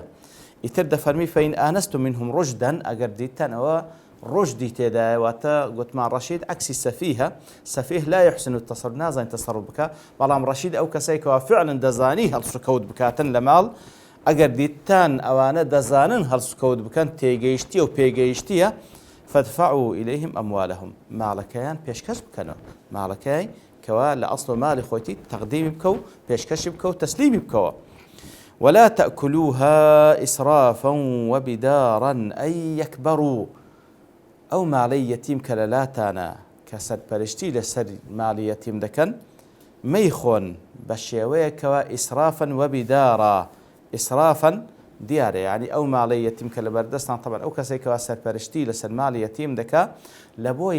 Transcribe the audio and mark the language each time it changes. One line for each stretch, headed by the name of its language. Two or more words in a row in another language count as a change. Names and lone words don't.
Central Kurdish: ئیتر دەفەرمی
Arabic: فەئین ئانەستم منهم رشدا،
Central Kurdish: ئەگەر دیتان ئەوە ڕشدی تێدایە واتە گوتمان ڕەشید عەکسی سەفیهە،
Arabic: سەفیه لا يحسن التصرف،
Central Kurdish: نازانین تەسەڕوف بکە، بەڵام ڕەشید ئەو کەسێکەوە فعلا دەزانی هەڵسوکەوت بکاتن لە ماڵ. ئەگەر دیتان ئەوانە دەزانن هەڵسوکەوت بکەن تێگەیشتیە و پێگەیشتیە
Arabic: فادفعوا إليهم أموالهم،
Central Kurdish: ماڵەکەیان پێشکەش بکەنەوە، ماڵەکەی کەوا لە ئەسڵ و ماڵی خۆیتی تەقدیمی بکە و پێشکەشی بکە و تەسلیمی بکەوە.
Arabic: ولا تأكلوها إسرافا وبدارا أن يكبروا.
Central Kurdish: ئەو ماڵەی یەتیم کە لەلاتانە کە سەرپەرشتی لەسەر ماڵی یەتیم دەکەن مەیخۆن بە شێوەیەکەوە
Arabic: ئیسرافن وەبیدارا.
Central Kurdish: ئیسرافن دیارە، یعنی ئەو ماڵەی یەتیم کە لەبەردەستان تەبەن ئەو کەسێکەوە سەرپەرشتی لەسەر ماڵی یەتیم دەکا لە